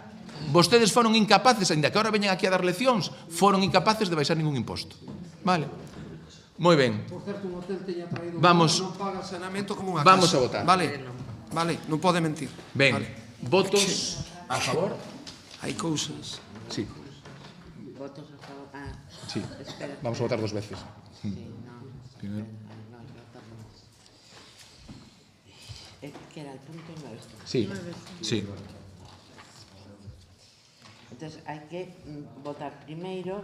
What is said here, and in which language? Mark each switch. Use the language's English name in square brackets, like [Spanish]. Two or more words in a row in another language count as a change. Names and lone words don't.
[Galician] Vostedes foron incapaces, ainda que agora veñan aquí a dar leccións, foron incapaces de baixar ningún imposto. Vale? Moi ben. Vamos a votar. Vale, non pode mentir. Ben, votos a favor? Hai cousas. [Spanish] Sí. Votos a favor. Sí. Espera. Vamos a votar 2 veces. Sí, no. Primero. No, votamos. Que era el punto 9. Sí. Sí. [Galician] Entonces, hai que votar primeiro